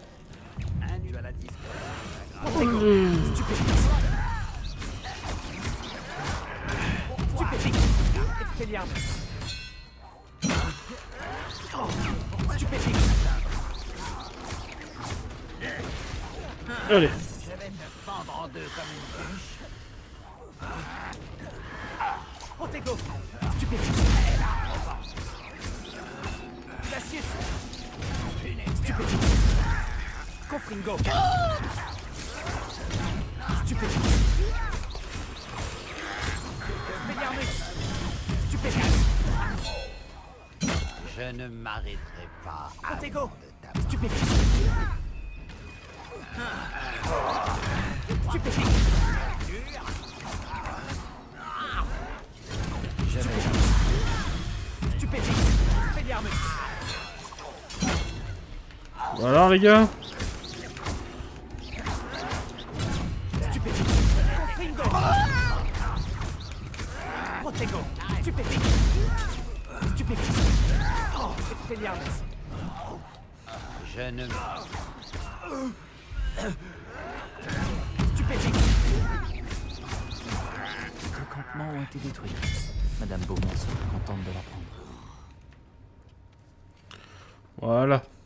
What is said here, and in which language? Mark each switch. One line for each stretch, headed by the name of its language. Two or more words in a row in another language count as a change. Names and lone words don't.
French: Un duel à 10. Expelliarmus. Stupéfixe. Allez. Je vais te fendre en deux comme une bûche. Protego. Stupéfixe. Glacius. Stupéfixe. Confringo. Stupéfixe. Expelliarmus. Stupéfixe. Je ne m'arrêterai pas Protego. avant de t'avoir. Stupéfixe. Stupéfixe. Stupéfixe. Expelliarmus. Voilà les gars. Stupéfixe. Confringo. Protego. Stupéfixe. Stupéfixe. Expelliarmus. Je ne... Stupéfixe. Les campements ont été détruits. Madame Beaumont sera contente de l'apprendre. Voilà.